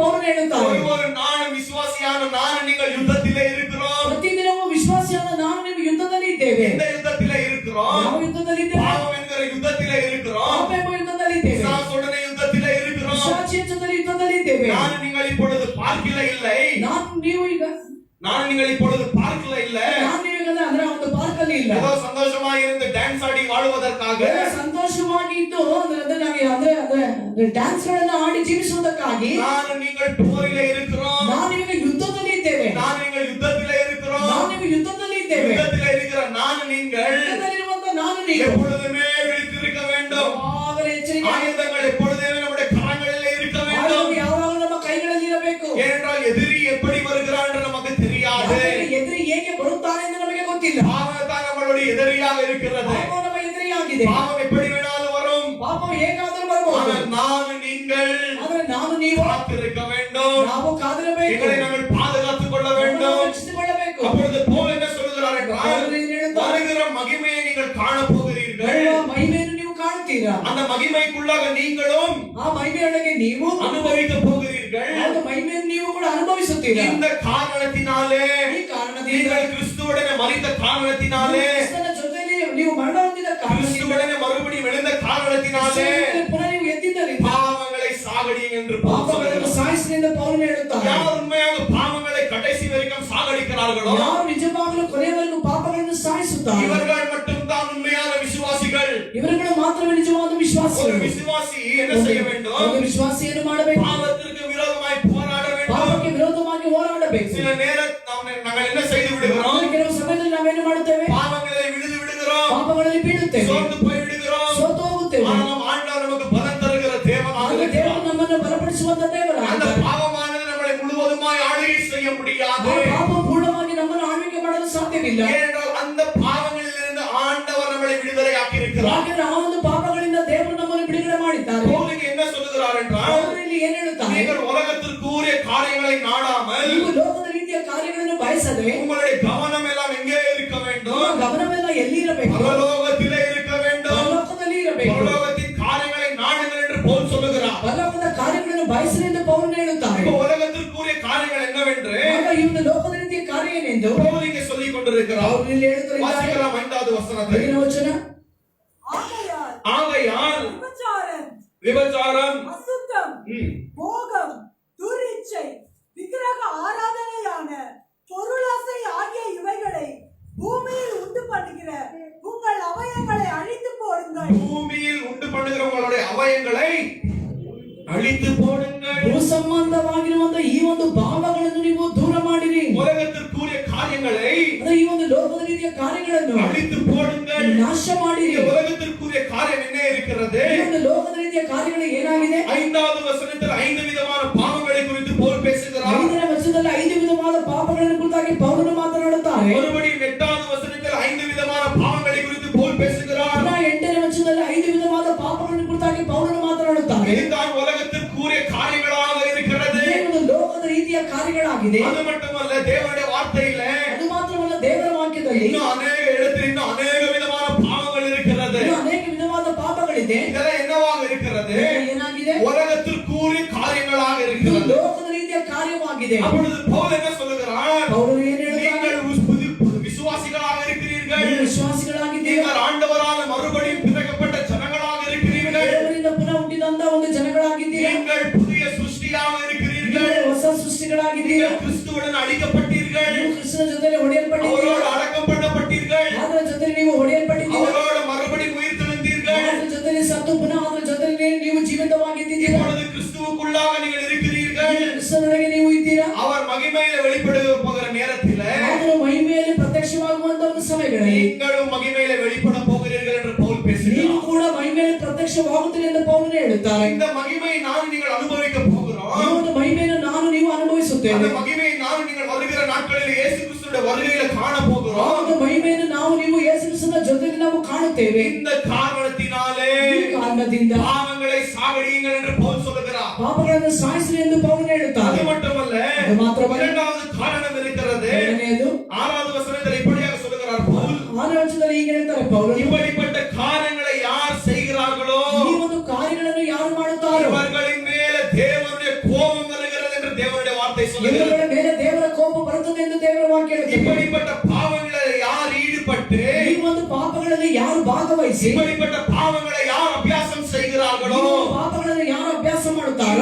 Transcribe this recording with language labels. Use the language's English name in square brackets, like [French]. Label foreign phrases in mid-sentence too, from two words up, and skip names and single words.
[Kannada] ಹೇಳುತ್ತಾರೆ. [Tamil] ஒரு நாளும் விசுவாசியான நான் நீங்கள் யுத்தத்திலே இருக்கிறோம். [Kannada] ಪ್ರತಿದಿನವೂ ವಿಶ್ವಾಸಿಯಾದ ನಾನು ನೀವು ಯುದ್ಧದಲ್ಲಿ ಇದ್ದೇವೆ. [Tamil] எந்த யுத்தத்திலே இருக்கிறோம்? [Kannada] ಯಾವ ಯುದ್ಧದಲ್ಲಿ ಇದ್ದೇವೆ? [Tamil] பாவம் என்கிற யுத்தத்திலே இருக்கிறோம். [Kannada] ಪಾಪ ಎಂಬ ಯುದ್ಧದಲ್ಲಿ ಇದ್ದೇವೆ. [Tamil] பிசாசுடனே யுத்தத்திலே இருக்கிறோம். [Kannada] ಪಿಶಾಚಿಯ ಜೊತೆಯಲ್ಲಿ ಯುದ್ಧದಲ್ಲಿ ಇದ್ದೇವೆ. [Tamil] நான் நீங்கள் இப்பொழுது பார்க்கல இல்லை. நான் நீங்கள் இப்பொழுது பார்க்கல இல்லை. [Kannada] ಅಂದ್ರೆ ಒಂದು ಪಾರ್ಕ್ ಅಲ್ಲಿ ಇಲ್ಲ. [Tamil] ஏதோ சந்தோஷமாக இருந்து டான்ஸ் ஆடி வாழுவதற்காக, [Kannada] ಸಂತೋಷವಾಗಿ ಇದ್ದು ಅಂದ್ರೆ ಡ್ಯಾನ್ಸ್ ಗಳನ್ನು ಆಡಿ ಜೀವಿಸುವುದಕ್ಕಾಗಿ [Tamil] ನಾನು நீங்கள் போரிலே இருக்கிறோம். [Kannada] ನಾವು ಈಗ ಯುದ್ಧದಲ್ಲಿ ಇದ್ದೇವೆ. [Tamil] நான் நீங்கள் யுத்தத்திலே இருக்கிறோம். [Kannada] ನಾವು ನೀವು ಯುದ್ಧದಲ್ಲಿ ಇದ್ದೇವೆ. [Tamil] யுத்தத்திலே இருக்கிற நான் நீங்கள் [Kannada] ಯುದ್ಧದಲ್ಲಿರುವಂತ ನಾನು ನೀವು [Tamil] எப்பொழுதுமே விழித்திருக்க வேண்டும். [Kannada] ಯಾವಾಗಲೂ ಎಚ್ಚರಿಕೆ. [Tamil] ஆயுதங்கள் எப்பொழுதுமே நம்முடைய கரங்களிலே இருக்க வேண்டும். [Kannada] ಯಾವಾಗಲೂ ನಮ್ಮ ಕೈಗಳಲ್ಲಿ ಇರಬೇಕು. [Tamil] ஏனென்றால் எதிரி எப்படி வருகிறான் என்று நமக்கு தெரியாது. [Kannada] ಎದುರಿ ಹೇಗೆ ಬರುತ್ತಾನೆ ಎಂದು ನಮಗೆ ಗೊತ್ತಿಲ್ಲ. [Tamil] பாவம் தான் நம்மளுடைய எதிரியாக இருக்கிறது. [Kannada] ಪಾಪ ನಮ್ಮ ಎದುರಿಯಾಗಿದೆ. [Tamil] பாவம் எப்படி வேணாலும் வரும். [Kannada] ಪಾಪ ಹೇಗಾದರೂ ಬರಬಹುದು. [Tamil] ஆனால் நான் நீங்கள் [Kannada] ಆದರೆ ನಾನು ನೀವು [Tamil] காத்திருக்க வேண்டும். [Kannada] ನಾವು ಕಾದಿರಬೇಕು. [Tamil] எங்களை நாங்கள் பாதுகாத்துக் கொள்ள வேண்டும். [Kannada] ರಕ್ಷಿಸಿಕೊಳ್ಳಬೇಕು. [Tamil] அப்பொழுது பவுல் என்ன சொல்கிறார் என்றால், வருகிற மகிமையை நீங்கள் காண போகிறீர்கள். [Kannada] ಮಹಿಮೆಯನ್ನು ನೀವು ಕಾಣುತ್ತೀರಾ. [Tamil] அந்த மகிமைக்குள்ளாக நீங்களும் [Kannada] ಆ ಮಹಿಮೆಯೊಳಗೆ ನೀವು [Tamil] அனுபவிக்க போகிறீர்கள். [Kannada] அந்த ಮಹಿಮೆಯನ್ನು ನೀವು ಕೂಡ ಅನುಭವಿಸುತ್ತೀರಾ. [Tamil] இந்த காரணத்தினாலே, [Kannada] ಈ ಕಾರಣದಿಂದ [Tamil] நீங்கள் கிறிஸ்துவுடனே மரித்த காரணத்தினாலே, [Kannada] ಕ್ರಿಸ್ತನ ಜೊತೆಯಲ್ಲಿ ನೀವು ಮರಣ ಹೊಂದಿದ ಕಾರಣದಿಂದ, [Tamil] கிறிஸ்துவுடனே மறுபடியும் எழுந்த காரணத்தினாலே [Kannada] ಪುನಃ ನೀವು ಎದ್ದಿದ್ದರಿಂದ [Tamil] பாவங்களை சாகடியுங்க என்று பவுல் [Kannada] ಪಾಪಗಳನ್ನು [Tamil] சொல்கிறார். [Kannada] ಸಾಯಿಸಿದ ಪೌಲನು ಹೇಳುತ್ತಾನೆ. [Tamil] யார் உண்மையாக பாவங்களை கடைசி வரைக்கும் சாகடிக்கிறார்களோ [Kannada] ಯಾರು ನಿಜವಾಗಲೂ ಕೊನೆಯವರೆಗೂ ಪಾಪಗಳನ್ನು ಸಾಯಿಸುತ್ತಾರೆ [Tamil] இவர்கள் மட்டும்தான் உண்மையான விசுவாசிகள். [Kannada] ಇವರುಗಳು ಮಾತ್ರವೇ ನಿಜವಾದ [Tamil] ஒரு [Kannada] ವಿಶ್ವಾಸಿಗಳು. [Tamil] விசுவாசி என்ன செய்ய வேண்டும்? [Kannada] ಒಂದು ವಿಶ್ವಾಸಿಯನ್ನು ಮಾಡಬೇಕು. [Tamil] பாவத்திற்கு விரோதமாய் போராட வேண்டும். [Kannada] ಪಾಪಕ್ಕೆ ವಿರೋಧವಾಗಿ ಹೋರಾಡಬೇಕು. [Tamil] சில நேரம் நாங்கள் என்ன செய்து விடுகிறோம்? [Kannada] ಕೆಲವು ಸಮಯದಲ್ಲಿ ನಾವೇನು ಮಾಡುತ್ತೇವೆ? [Tamil] பாவங்களை விழுந்து விடுகிறோம். [Kannada] ಪಾಪಗಳಲ್ಲಿ ಬೀಳುತ್ತೇವೆ. [Tamil] சோர்ந்து போய் விடுகிறோம். [Kannada] ಸೋತು ಹೋಗುತ್ತೇವೆ. [Tamil] ஆனால் ஆண்டவர் நமக்கு பலம் தருகிற தேவனாக [Kannada] ಆದರೆ [Tamil] இருக்கிறார். [Kannada] ದೇವರು ನಮ್ಮನ್ನು ಬಲಪಡಿಸುವಂತ [Tamil] அந்த [Kannada] ದೇವರಾಗಿದ್ದಾನೆ. [Tamil] பாவமானது நம்மளை முழுவதுமாய் ஆளுகை செய்ய முடியாது. [Kannada] ಆ ಪಾಪ ಪೂರ್ಣವಾಗಿ ನಮ್ಮನ್ನು ಆಳ್ವಿಕೆ ಮಾಡಲು ಸಾಧ್ಯವಿಲ್ಲ. [Tamil] ஏனென்றால் அந்த பாவங்களிலிருந்து ஆண்டவர் நம்மளை விடுதலையாக்கி இருக்கிறார். [Kannada] ಯಾಕಂದ್ರೆ ಆ ಒಂದು ಪಾಪಗಳಿಂದ ದೇವರು ನಮ್ಮನ್ನು ಬಿಡುಗಡೆ ಮಾಡಿದ್ದಾರೆ. [Tamil] பவுலுக்கு என்ன சொல்லுகிறார் என்றால், [Kannada] ಅವರು ಇಲ್ಲಿ ಏನ್ ಹೇಳುತ್ತಾರೆ? [Tamil] நீங்கள் உலகத்திற்குரிய காரியங்களை நாடாமல் [Kannada] ನೀವು ಲೋಕದ ರೀತಿಯ ಕಾರ್ಯಗಳನ್ನು ಬಯಸದೆ [Tamil] உங்களுடைய கவனம் எல்லாம் எங்கே இருக்க வேண்டும்? [Kannada] ನಿಮ್ಮ ಗಮನವೆಲ್ಲ ಎಲ್ಲಿ ಇರಬೇಕು? [Tamil] பரலோகத்திலே இருக்க வேண்டும். [Kannada] ಪರಲೋಕದಲ್ಲಿ ಇರಬೇಕು. [Tamil] பரலோகத்தின் காரியங்களை நாடுங்கள் என்று பவுல் சொல்லுகிறார். [Kannada] ಪರಲೋಕದ ಕಾರ್ಯಗಳನ್ನು ಬಯಸಲಿ ಎಂದು ಪೌಲನು ಹೇಳುತ್ತಾರೆ. [Tamil] இப்போ உலகத்திற்குரிய காரியங்கள் என்னவென்று [Kannada] ಆಗ ಈ ಒಂದು ಲೋಕದ ರೀತಿಯ ಕಾರ್ಯ ಏನೆಂದು [Tamil] பவுல் இங்கே சொல்லிக் கொண்டிருக்கிறார். [Kannada] ಅವರು ಇಲ್ಲಿ ಹೇಳುತ್ತಾರೆ. [Tamil] வாசிக்கலாம் 5வது வசனத்தை. [Kannada] ಐದನೇ ವಚನ. [Tamil] ஆகையால் விபச்சாரம், அசுத்தம், போகம், துரிச்சை, விக்கிரக ஆராதனையான பொருளாசை ஆகிய இவைகளை பூமியில் உண்டு பண்ணுகிற உங்கள் அவயங்களை அழித்து போடுங்கள். பூமியில் உண்டு பண்ணுகிற உங்களுடைய அவயங்களை அழித்து போடுங்கள். [Kannada] ಭೂ ಸಂಬಂಧವಾಗಿರುವಂತ ಈ ಒಂದು ಭಾವಗಳನ್ನು ನೀವು ದೂರ ಮಾಡಿರಿ. [Tamil] உலகத்திற்குரிய காரியங்களை [Kannada] ಅಂದ್ರೆ ಈ ಒಂದು ಲೋಕದ ರೀತಿಯ ಕಾರ್ಯಗಳನ್ನು [Tamil] அழித்து போடுங்கள். [Kannada] ನಾಶ ಮಾಡಿರಿ. [Tamil] இந்த உலகத்திற்குரிய காரியம் என்ன இருக்கிறது? [Kannada] ಈ ಒಂದು ಲೋಕದ ರೀತಿಯ ಕಾರ್ಯಗಳು ಏನಾಗಿದೆ? [Tamil] 5வது வசனத்தில் 5 விதமான பாவங்களை குறித்து பவுல் பேசுகிறார். [Kannada] 5ನೇ ವಚನದಲ್ಲಿ 5 ವಿಧವಾದ ಪಾಪಗಳನ್ನು ಕುರಿತಾಗಿ ಪೌಲನು ಮಾತನಾಡುತ್ತಾರೆ. [Tamil] மறுபடியும் 8வது வசனத்தில் 5 விதமான பாவங்களை குறித்து பவுல் பேசுகிறார். [Kannada] ಪುನಃ 8ನೇ ವಚನದಲ್ಲಿ 5 ವಿಧವಾದ ಪಾಪಗಳನ್ನು ಕುರಿತಾಗಿ ಪೌಲನು ಮಾತನಾಡುತ್ತಾರೆ. [Tamil] இதுதான் உலகத்திற்குரிய காரியங்களாக இருக்கிறது. [Kannada] ಈ ಒಂದು ಲೋಕದ ರೀತಿಯ ಕಾರ್ಯಗಳಾಗಿದೆ. [Tamil] அது மட்டுமல்ல, தேவனுடைய வார்த்தையில [Kannada] ಅದು ಮಾತ್ರವಲ್ಲ, ದೇವರ ವಾಕ್ಯದಲ್ಲಿ [Tamil] இன்னும் அநேக இடத்தில் இன்னும் அநேக விதமான பாவங்கள் இருக்கிறது. [Kannada] ಇನ್ನೂ ಅನೇಕ ವಿಧವಾದ ಪಾಪಗಳಿದೆ. [Tamil] இதெல்லாம் என்னவாக இருக்கிறது? [Kannada] ಏನಾಗಿದೆ? [Tamil] உலகத்திற்குரிய காரியங்களாக [Kannada] ಇದು [Tamil] இருக்கிறது. [Kannada] ಲೋಕದ ರೀತಿಯ ಕಾರ್ಯವಾಗಿದೆ. [Tamil] அப்பொழுது பவுல் என்ன சொல்லுகிறார்? [Kannada] ಪೌಲನು ಏನು ಹೇಳ್ತಾನೆ? [Tamil] நீங்கள் விசுவாசிகளாக இருக்கிறீர்கள். [Kannada] ನೀವು ವಿಶ್ವಾಸಿಗಳಾಗಿದ್ದೀರಿ. [Tamil] நீங்கள் ஆண்டவரால் மறுபடியும் பிறக்கப்பட்ட ஜனங்களாக இருக்கிறீர்கள். [Kannada] ದೇವರಿಂದ ಪುನಃ ಹುಟ್ಟಿದಂತ ಒಂದು ಜನಗಳಾಗಿದ್ದೀರಿ. [Tamil] நீங்கள் புதிய சிருஷ்டியாக இருக்கிறீர்கள். [Kannada] ನೀವು ಹೊಸ ಸೃಷ್ಟಿಗಳಾಗಿದ್ದೀರಿ. [Tamil] நீங்கள் கிறிஸ்துவுடன் அடிக்கப்பட்டீர்கள். [Kannada] ನೀವು ಕ್ರಿಸ್ತನ ಜೊತೆಯಲ್ಲಿ ಹೊಡೆಯಲ್ಪಟ್ಟಿದ್ದೀರಿ. [Tamil] அவரோடு அடக்கம் பண்ணப்பட்டீர்கள். [Kannada] ಅದರ ಜೊತೆಯಲ್ಲಿ ನೀವು ಹೊಡೆಯಲ್ಪಟ್ಟಿದ್ದೀರಿ. [Tamil] அவரோடு மறுபடியும் உயிர் தெழுந்தீர்கள். [Kannada] ಅದರ ಜೊತೆಯಲ್ಲಿ ಸತ್ತು ಪುನಃ ಅದರ ಜೊತೆಯಲ್ಲಿ ನೀವು ಜೀವಿತವಾಗಿದ್ದೀರಿ. [Tamil] இப்பொழுது கிறிஸ்துவுக்குள்ளாக நீங்கள் இருக்கிறீர்கள். [Kannada] ಕ್ರಿಸ್ತನೊಳಗೆ ನೀವು ಇದ್ದೀರಾ. [Tamil] அவர் மகிமையில வெளிப்படுக போகிற நேரத்தில் [Kannada] ಆದರೂ ಮಹಿಮೆಯಲ್ಲಿ ಪ್ರತ್ಯಕ್ಷವಾಗುವಂತ ಒಂದು ಸಮಯಗಳಲ್ಲಿ [Tamil] நீங்களும் மகிமையில வெளிப்பட போகிறீர்கள் என்று பவுல் [Kannada] ನೀವು [Tamil] பேசுகிறார். [Kannada] ಕೂಡ ಮಹಿಮೆಯಲ್ಲಿ ಪ್ರತ್ಯಕ್ಷವಾಗುತ್ತೀರಿ ಎಂದು ಪೌಲನು ಹೇಳುತ್ತಾರೆ. [Tamil] இந்த மகிமையை நான் நீங்கள் அனுபவிக்க போகிறோம். [Kannada] ಈ ಒಂದು ಮಹಿಮೆಯನ್ನು ನಾನು ನೀವು ಅನುಭವಿಸುತ್ತೇವೆ. [Tamil] அந்த மகிமையை நான் நீங்கள் வருகிற நாட்களில் இயேசு கிறிஸ்துவின் வருகையில காண [Kannada] ಆ [Tamil] போகிறோம். [Kannada] ಒಂದು ಮಹಿಮೆಯನ್ನು ನಾವು ನೀವು ಯೇಸು ಕ್ರಿಸ್ತನ ಜೊತೆಯಲ್ಲಿ ನಾವು ಕಾಣುತ್ತೇವೆ. [Tamil] இந்த காரணத்தினாலே [Kannada] ಈ ಕಾರಣದಿಂದ [Tamil] பாவங்களை சாகடியுங்கள் என்று பவுல் சொல்லுகிறார். [Kannada] ಪಾಪಗಳನ್ನು ಸಾಯಿಸಿ ಎಂದು ಪೌಲನು ಹೇಳುತ್ತಾರೆ. [Tamil] அது மட்டுமல்ல, [Kannada] ಅದು ಮಾತ್ರವಲ್ಲ, [Tamil] இரண்டாவது காரணம் இருக்கிறது. [Kannada] ಎರಡನೆಯದು [Tamil] 6வது வசனத்தில் இப்படியாக சொல்லுகிறார் பவுல், [Kannada] 6ನೇ ವಚನದಲ್ಲಿ ಹೀಗೆ ಹೇಳ್ತಾರೆ ಪೌಲನು, [Tamil] இப்படிப்பட்ட காரியங்களை யார் செய்கிறார்களோ [Kannada] ಈ ಒಂದು ಕಾರ್ಯಗಳನ್ನು ಯಾರು ಮಾಡುತ್ತಾರೋ [Tamil] இவர்களின் மேல தேவனுடைய கோபம் வருகிறது என்று சொல்லுகிறது. [Kannada] ಇವರ ಮೇಲೆ ದೇವರ ಕೋಪ ಬರುತ್ತದೆ ಎಂದು ದೇವರ ವಾಕ್ಯ ಹೇಳುತ್ತದೆ. [Tamil] இப்படிப்பட்ட பாவங்களில் யார் ஈடுபட்டு [Kannada] ಈ ಒಂದು ಪಾಪಗಳಲ್ಲಿ ಯಾರು ಭಾಗವಹಿಸಿ [Tamil] இப்படிப்பட்ட பாவங்களை யார் அபியாசம் செய்கிறார்களோ [Kannada] ಈ ಪಾಪಗಳನ್ನು ಯಾರು ಅಭ್ಯಾಸ ಮಾಡುತ್ತಾರೋ